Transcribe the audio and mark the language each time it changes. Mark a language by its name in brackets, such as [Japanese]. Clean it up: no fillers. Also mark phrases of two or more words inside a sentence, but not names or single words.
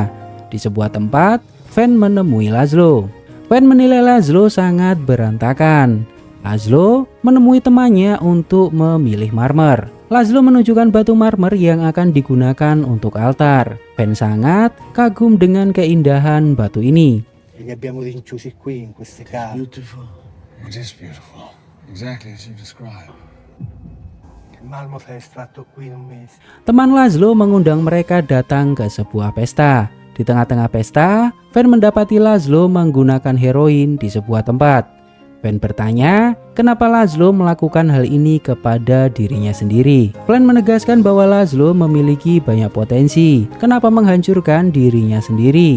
[Indonesian] Di sebuah tempat, Van menemui Laszlo. Van menilai Laszlo sangat berantakan. Laszlo menemui temannya untuk memilih marmer. Laszlo menunjukkan batu marmer yang akan digunakan untuk altar. Van sangat kagum dengan keindahan batu ini. [Italian] Li abbiamo rinchiusi qui in queste cave. [English] Beautiful. It is beautiful. Exactly as you described. [Italian] Il marmo è estratto qui in un mese. [Indonesian] Teman Laszlo mengundang mereka datang ke sebuah pesta. Di tengah-tengah pesta, Van mendapati Laszlo menggunakan heroin di sebuah tempat. Van bertanya, kenapa Laszlo melakukan hal ini kepada dirinya sendiri. Van menegaskan bahwa Laszlo memiliki banyak potensi, kenapa menghancurkan dirinya sendiri.